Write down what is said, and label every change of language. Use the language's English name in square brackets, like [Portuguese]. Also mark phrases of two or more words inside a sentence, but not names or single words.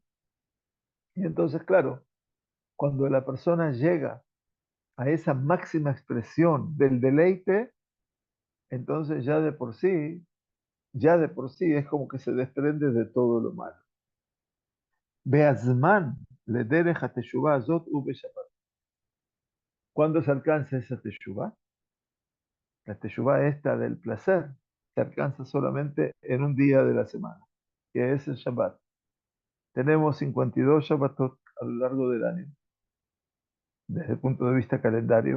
[Spanish] Y entonces, claro, cuando la persona llega a esa máxima expresión del deleite, entonces ya de por sí es como que se desprende de todo lo malo. [Hebrew] באיזמן לדרך התשובה הזאת ו בשבת. [Spanish] ¿Cuándo se alcanza esa teshuvah? La teshuvah esta del placer se alcanza solamente en un día de la semana, que es el Shabbat. Tenemos 52 Shabbatot a lo largo del año, desde el punto de vista calendario.